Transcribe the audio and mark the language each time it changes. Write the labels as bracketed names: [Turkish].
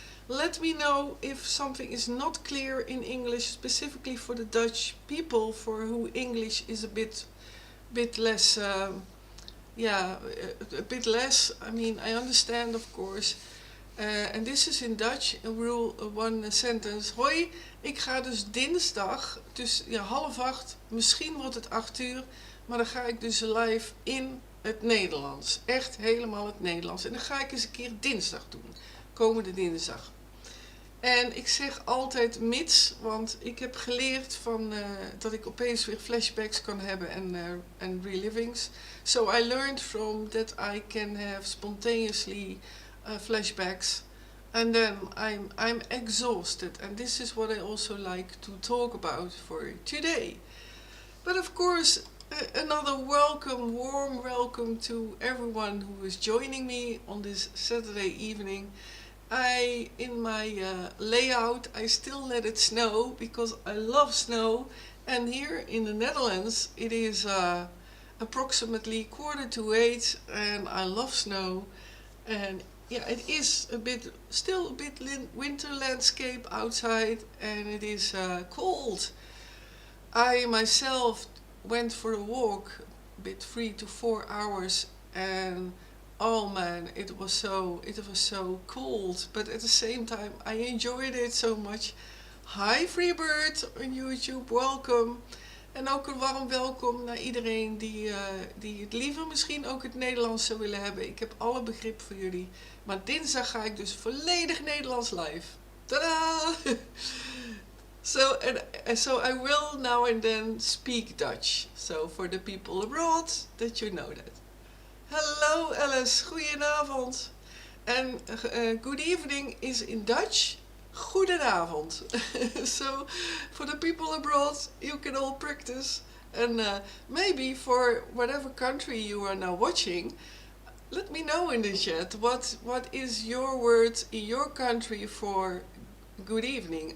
[English] Let me know if something is not clear in English, specifically for the Dutch people, for who English is a bit less. A bit less. I mean, I understand, of course. And this is in Dutch, rule one sentence. [Dutch] Hoi, ik ga dus dinsdag, dus ja, 7:30, misschien wordt het 8 uur, maar dan ga ik dus live in het Nederlands. Echt helemaal het Nederlands. En dan ga ik eens een keer dinsdag doen, komende dinsdag. En ik zeg altijd mits, want ik heb geleerd van, dat ik opeens weer flashbacks kan hebben en relivings. [English] So I learned from that I can have spontaneously flashbacks, and then I'm exhausted, and this is what I also like to talk about for today. But of course, another warm welcome to everyone who is joining me on this Saturday evening. In my layout, I still let it snow because I love snow, and here in the Netherlands it is approximately 7:45, and I love snow. And yeah, it is still a bit winter landscape outside, and it is cold. I myself went for a walk, a bit 3 to 4 hours, and oh man, it was so cold, but at the same time I enjoyed it so much. Hi Freebird on YouTube, welkom. [Dutch] En ook een warm welkom naar iedereen die het liever misschien ook het Nederlands zou willen hebben. Ik heb alle begrip voor jullie. Maar dinsdag ga ik dus volledig Nederlands live. Tadaa! [English] So I will now and then speak Dutch. So for the people abroad, that you know that. Hello Alice, goedenavond. En good evening is in Dutch. Goedenavond. So for the people abroad, you can all practice. And maybe for whatever country you are now watching, let me know in the chat what is your word in your country for good evening.